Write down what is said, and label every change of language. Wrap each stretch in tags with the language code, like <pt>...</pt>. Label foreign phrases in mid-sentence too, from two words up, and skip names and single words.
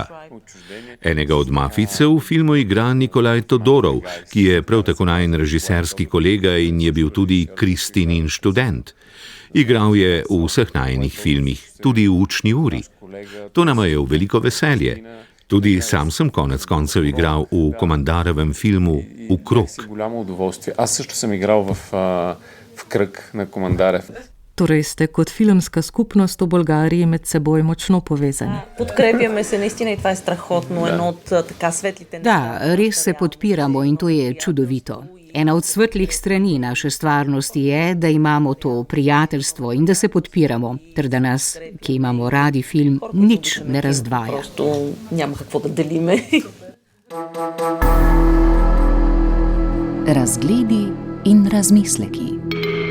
<sl>Enega od mafijcev v filmu igra Nikolaj Todorov, ki je prav tako najin režiserski kolega in je bil tudi Kristinin študent. Igral je v vseh najinih filmih, tudi v Učni uri. To nama je v veliko veselje. Tudi sam sem konec koncev igral v Komandarevem filmu Ukrog.</sl> <bg>Аз също съм играл в Кръг на Командарев.</bg> <sl>Torej ste kot filmska skupnost v Bolgariji med seboj močno povezani.</sl> <bg>Подкрепяме се, наистина, и това е страхотно, едно от така светлите...</bg> <sl>Da, res se podpiramo in to je čudovito. Ena od svetlih strani naše stvarnosti je, da imamo to prijateljstvo in da se podpiramo, ter da nas, ki imamo radi film, nič ne razdvaja.</sl> <bg>Просто няма какво да делиме.</bg> <sl>Razgledi in razmisleki.</sl>